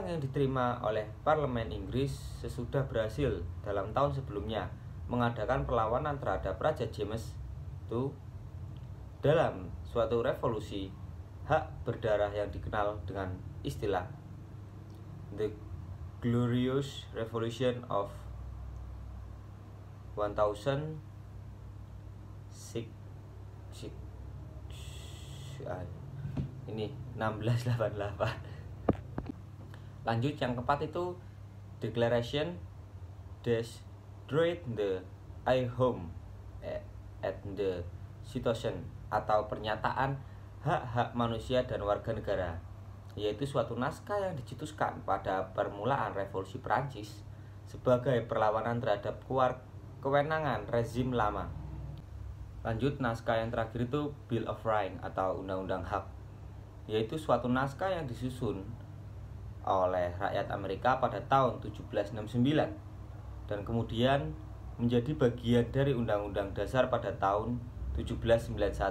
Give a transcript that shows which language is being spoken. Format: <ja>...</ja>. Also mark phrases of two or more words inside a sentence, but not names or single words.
<id>yang diterima oleh Parlemen Inggris sesudah berhasil dalam tahun sebelumnya mengadakan perlawanan terhadap Raja James II dalam suatu revolusi hak berdarah yang dikenal dengan istilah The Glorious Revolution of 1688. Lanjut yang keempat itu Declaration des Droits de l'Homme et de Citoyen, atau pernyataan hak-hak manusia dan warga negara, yaitu suatu naskah yang dicetuskan pada permulaan revolusi Perancis sebagai perlawanan terhadap kewenangan rezim lama. Lanjut naskah yang terakhir itu Bill of Rights atau Undang-Undang Hak, yaitu suatu naskah yang disusun oleh rakyat Amerika pada tahun 1769 dan kemudian menjadi bagian dari Undang-Undang Dasar pada tahun 1791.</id>